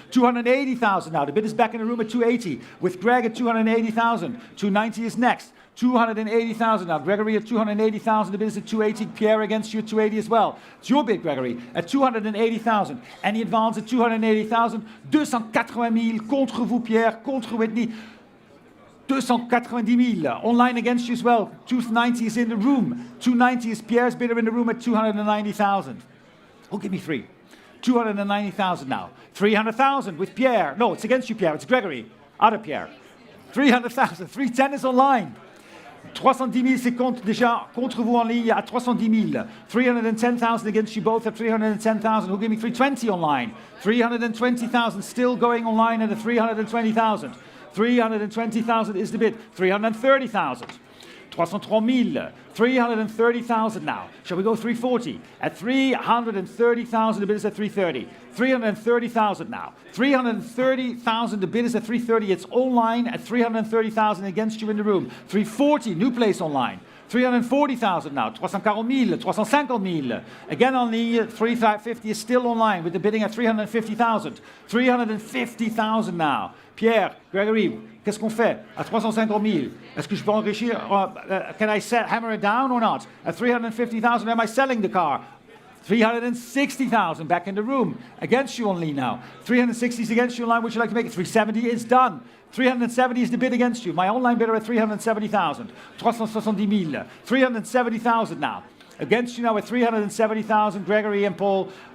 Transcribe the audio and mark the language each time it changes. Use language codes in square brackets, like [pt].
[en] 280,000 now. The bid is back in the room at 280. With Greg at 280,000. 290 is next. 280,000 now. Gregory at 280,000. The bid is at 280. Pierre against you at 280 as well. It's your bid, Gregory, at 280,000. Any advance at 280,000. [fr] 280 000 contre vous, Pierre, contre Whitney. 290 000. [en] Online against you as well. 290 is in the room. 290 is Pierre's bidder in the room at 290,000. Oh, give me three. 290,000 now. 300,000 with Pierre. No, it's against you, Pierre. It's Gregory. Other Pierre. 300,000. 310 is online. [fr] 310 000, c'est déjà contre vous en ligne à 310 000. [en] 310,000 against you both at 310,000. Who gave me 320 online? 320,000 still going online at a 320,000. 320,000 is the bid. 330,000. 303 000. 330,000 now. Shall we go 340? At 330,000, the bid is at 330. 330,000 now. 330,000, the bid is at 330. It's online at 330,000 against you in the room. 340, new place online. 340,000 now. 340 000. 350 000. Again on the 350 is still online with the bidding at 350,000. 350,000 now. [fr] Pierre, Gregory, qu'est-ce qu'on fait à 350 000? Est-ce que je peux enrichir? [en] Can I hammer it down or not? At 350,000, am I selling the car? 360,000 back in the room. Against you only now. 360 is against you online. Would you like to make it? 370 is done. 370 is the bid against you. My online bidder at 370,000. 370 000. 370,000 now. Against you now at 370,000. Gregory and Paul.